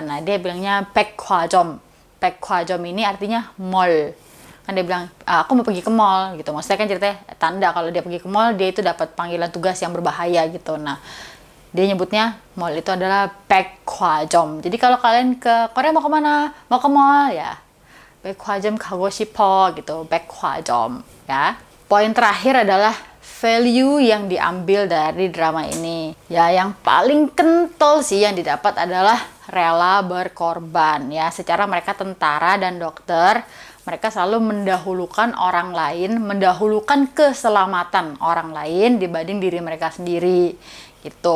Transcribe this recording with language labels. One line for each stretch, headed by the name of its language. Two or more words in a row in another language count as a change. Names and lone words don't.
Indonesian: Nah, dia bilangnya 백화점 ini artinya mall. Kan dia bilang, aku mau pergi ke mall gitu. Maksudnya kan ceritanya tanda kalau dia pergi ke mall, dia itu dapat panggilan tugas yang berbahaya gitu. Nah, dia nyebutnya mall itu adalah 백화점. Jadi kalau kalian ke Korea mau kemana? Mau ke mall ya,
Korean: 백화점 가고 싶어 gitu, 백화점 ya.
Indonesian: Poin terakhir adalah value yang diambil dari drama ini. Ya, yang paling kental sih yang didapat adalah rela berkorban ya. Secara mereka tentara dan dokter, mereka selalu mendahulukan orang lain, mendahulukan keselamatan orang lain dibanding diri mereka sendiri gitu.